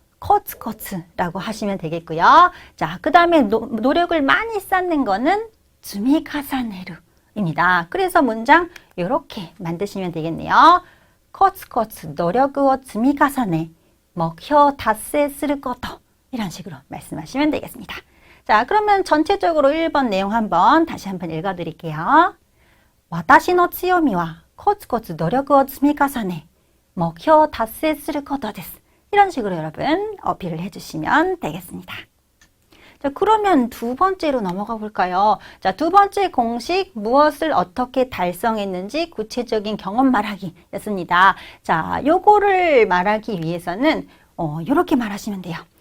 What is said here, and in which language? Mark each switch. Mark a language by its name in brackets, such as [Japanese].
[Korean] 코츠코츠라고 하시면 되겠고요. 자, 그 다음에 노력을 많이 쌓는 거는 주미카사네루입니다. 그래서 문장 이렇게 만드시면 되겠네요. 코츠코츠 노력을 주미카사네 목표 [Japanese] 達成すること [Korean] 이런 식으로 말씀하시면 되겠습니다. 자, 그러면 전체적으로 1번 내용 다시 한번 읽어드릴게요. [Japanese] 私の強みはコツコツ努力を積み重ね目標を達成することです. [Korean] 이런 식으로 여러분 어필을 해주시면 되겠습니다. 자, 그러면 두 번째로 넘어가 볼까요? 자, 두 번째 공식 무엇을 어떻게 달성했는지 구체적인 경험 말하기였습니다. 자, 요거를 말하기 위해서는 이렇게 말하시면 돼요.